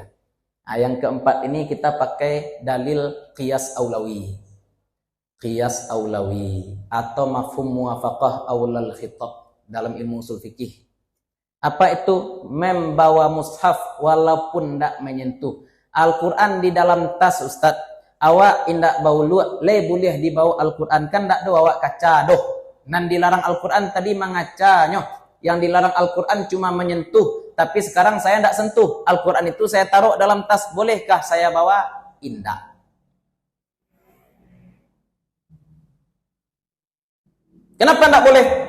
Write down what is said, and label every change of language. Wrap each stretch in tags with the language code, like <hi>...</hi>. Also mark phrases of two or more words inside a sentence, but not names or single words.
<id>Nah, yang keempat ini kita pakai dalil qiyas aulawi. Qiyas aulawi atau mafhum muwafaqah aulal khitab dalam ilmu usul fikih. Apa itu? Membawa mushaf walaupun tidak menyentuh. Al-Quran di dalam tas, Ustaz.</id> <min>Awak indak bau luak, boleh dibawa Al-Quran. Kan tak ada awak kaca doh. Nan dilarang Al-Quran tadi mengacanya.</min> <id>Yang dilarang Al-Quran cuma menyentuh. Tapi sekarang saya tidak sentuh. Al-Quran itu saya taruh dalam tas. Bolehkah saya bawa? Indak. Kenapa tidak boleh?</id>